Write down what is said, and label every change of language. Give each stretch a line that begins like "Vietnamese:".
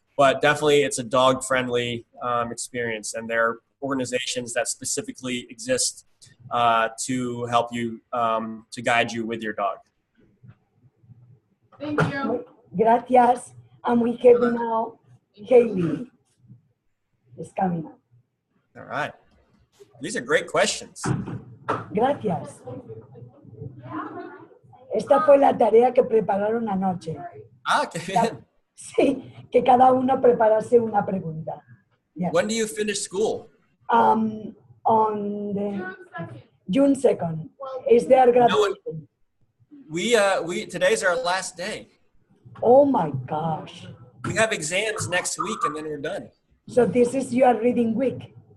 English: But definitely it's a dog-friendly experience, and there are organizations that specifically exist to help you, to guide you with your dog. Thank you.
Spanish: Gracias.
English: And we have now Haley is coming up. All right. These are great questions.
Spanish: Gracias. Esta fue la tarea que prepararon anoche. Ah, qué bien. Sí, que cada uno preparase una pregunta.
English: Yes. When do you finish school? On the June 2nd is their graduation. Today's our last day. Oh my gosh. We have exams next week and then we're done. So this is your reading week.